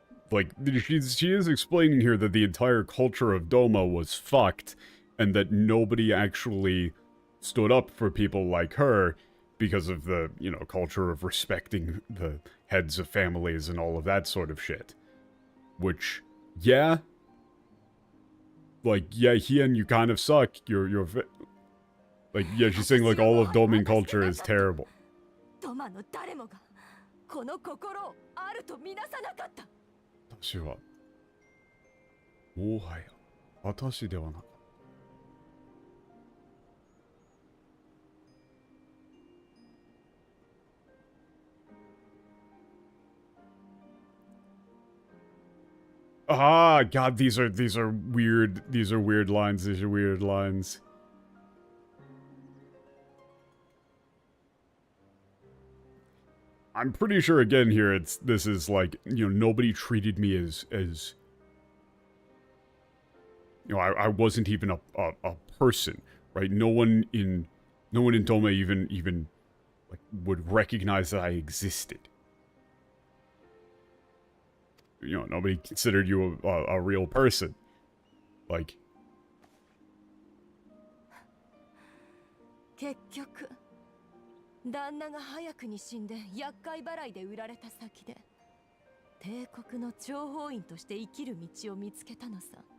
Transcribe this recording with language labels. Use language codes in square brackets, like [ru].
[en] Like, she is explaining here that the entire culture of Doma was fucked, and that nobody actually stood up for people like her because of the, culture of respecting the heads of families and all of that sort of shit. Which, yeah. Like, yeah, Hien, you kind of suck. You're like, yeah, she's saying, like, all of Domin culture is terrible. [ja] ドマの誰もがこの心をあるとみなさなかった。私はもはや私ではなかった。 [en] Ah, God, these are weird. These are weird lines. These are weird lines. I'm pretty sure again here this is like, nobody treated me as I wasn't even a person, right? No one in Doma even like would recognize that I existed. Nobody considered you a real person. Like... [ja] 結局旦那が早くに死んで厄介払いで売られた先で帝国の諜報員として生きる道を見つけたのさ。